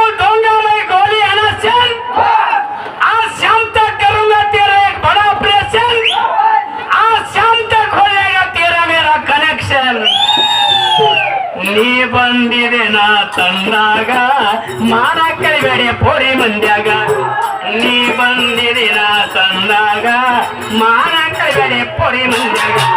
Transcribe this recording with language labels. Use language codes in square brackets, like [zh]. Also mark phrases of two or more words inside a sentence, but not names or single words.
[hi] दूंगा मैं गोली अनशन आज शाम तक करूंगा तेरा एक बड़ा ऑपरेशन आज शाम तक हो जाएगा तेरा मेरा कनेक्शन [kn] ನೀ ಬಂದಿದೆ ನಾ ತಂದಾಗ ಮಾನ ಕಳಿಬೇಡಿ ಪೊರಿ ಮಂದ್ಯಾಗ ನೀ ಬಂದಿದೆ ನಾ ತಂದಾಗ ಮಾನ ಕಳಿಬೇಡಿ ಪೊರಿ ಮಂದ್ಯಾಗ